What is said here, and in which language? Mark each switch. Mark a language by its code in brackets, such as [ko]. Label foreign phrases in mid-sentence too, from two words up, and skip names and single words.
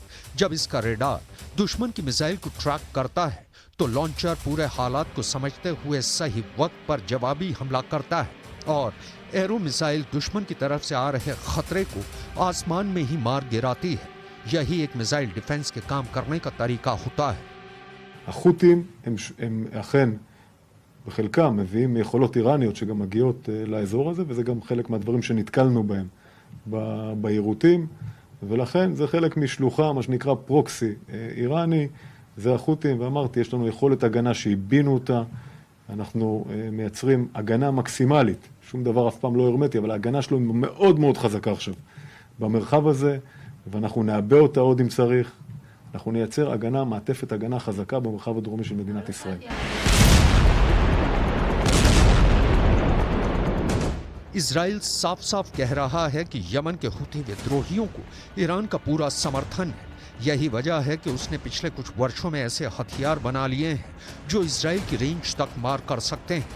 [hi] जब इसका रेडार दुश्मन की मिसाइल को ट्रैक करता है तो लॉन्चर पूरे हालात को समझते हुए सही वक्त पर जवाबी हमला करता है और एरो मिसाइल दुश्मन की तरफ से आ रहे खतरे को आसमान में ही मार गिराती है। यही एक [en] missile defense [hi] के काम करने का तरीका होता है। [he] החות'ים הם אכן בחלקם מביאים יכולות איראניות שגם מגיעות לאזור הזה, וזה גם חלק מהדברים שנתקלנו בהם ביירוטים, ולכן זה חלק משלוחה, מה שנקרא פרוקסי איראני, זה החות'ים, ואמרתי, יש לנו יכולת הגנה שהבינו אותה, אנחנו מייצרים הגנה מקסימלית, שום דבר אף פעם לא הרמטי, אבל ההגנה שלו מאוד מאוד חזקה עכשיו במרחב הזה, ואנחנו נעבה אותה עוד אם צריך, אנחנו נייצר הגנה, מעטפת הגנה חזקה במרחב הדרומי של מדינת ישראל. [hi] इजराइल साफ साफ कह रहा है कि यमन के हूथी विद्रोहियों को ईरान का पूरा समर्थन है। यही वजह है कि उसने पिछले कुछ वर्षों में ऐसे हथियार बना लिए हैं जो इजराइल की रेंज तक मार कर सकते हैं।